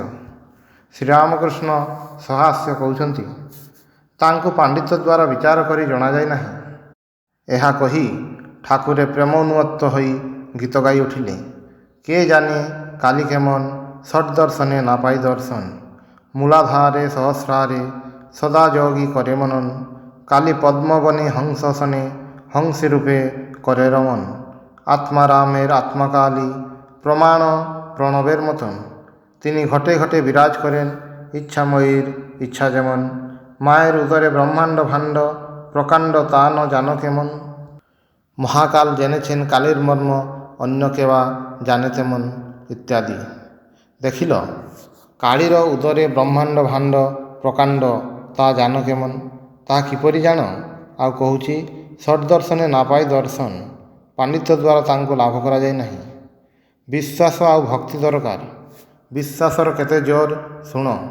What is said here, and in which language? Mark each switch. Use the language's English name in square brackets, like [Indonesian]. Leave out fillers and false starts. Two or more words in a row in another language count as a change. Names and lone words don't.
[Odia] ଶ୍ରୀରାମକୃଷ୍ଣ ସହାସ୍ୟ କହୁଛନ୍ତି, ତାଙ୍କୁ ପାଣ୍ଡିତ୍ୟ ଦ୍ୱାରା ବିଚାର କରି ଜଣାଯାଏ ନାହିଁ। ଏହା କହି ଠାକୁରେ ପ୍ରେମ ଉନ୍ମତ୍ତ ହୋଇ ଗୀତ ଗାଇ ଉଠିଲେ, [Bangla] কে জানে কালী কেমন, ষট্ দর্শনে না পাই দর্শন, মূলাধারে সহস্রারে সদা যোগী করে মনন, কালী পদ্মবনে হংসসনে হংসী রূপে করে রমন, আত্মারামের আত্মাকালী প্রমাণ প্রণবের মতন, তিনি ঘটে ঘটে বিরাজ করেন ইচ্ছাময়ীর ইচ্ছা যেমন, মায়ের উদরে ব্রহ্মাণ্ড ভাণ্ড প্রকাণ্ড তা ন জানো কেমন, মহাকাল জেনেছেন কালের মর্ম অন্য কেবা জানে তেমন, ইত্যাদি। [Odia] ଦେଖିଲ, କାଳୀର ଉଦରେ ବ୍ରହ୍ମାଣ୍ଡ ଭାଣ୍ଡ ପ୍ରକାଣ୍ଡ [Bangla] তা জান কেমন, [Odia] ତାହା କିପରି ଜାଣ? ଆଉ କହୁଛି, [Bangla] ষট্ দর্শনে না পাই দর্শন, [Odia] ପାଣ୍ଡିତ୍ୟ ଦ୍ୱାରା ତାଙ୍କୁ ଲାଭ କରାଯାଏ ନାହିଁ। ବିଶ୍ୱାସ ଆଉ ଭକ୍ତି ଦରକାର। ବିଶ୍ୱାସର କେତେ ଜୋର ଶୁଣ।